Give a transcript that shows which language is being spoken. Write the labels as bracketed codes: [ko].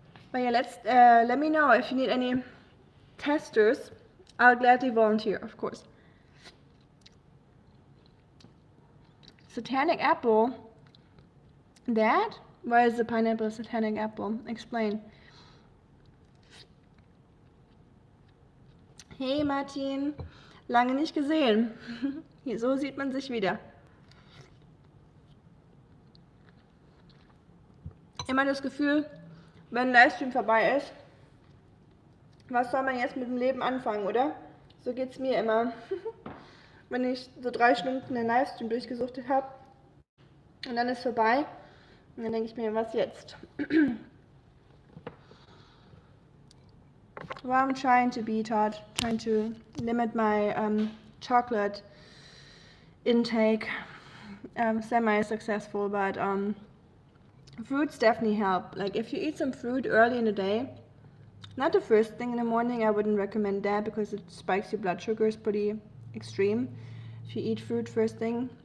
[en] But yeah, let me know if you need any testers. I'll gladly volunteer, of course. Satanic apple. That? Why is the pineapple a satanic apple? Explain. [de] Hey Martin, lange nicht gesehen. So sieht man sich wieder. Immer das Gefühl, wenn ein Livestream vorbei ist, was soll man jetzt mit dem Leben anfangen, oder? So geht's mir immer. Wenn ich so 3 Stunden den Livestream durchgesuchtet habe und dann ist vorbei, und dann denke ich mir, was jetzt? [en] Well, I'm trying to be taught, trying to limit my chocolate intake. Semi-successful, but fruits definitely help. Like if you eat some fruit early in the day, not the first thing in the morning, I wouldn't recommend that because it spikes your blood sugars pretty extreme if you eat fruit first thing.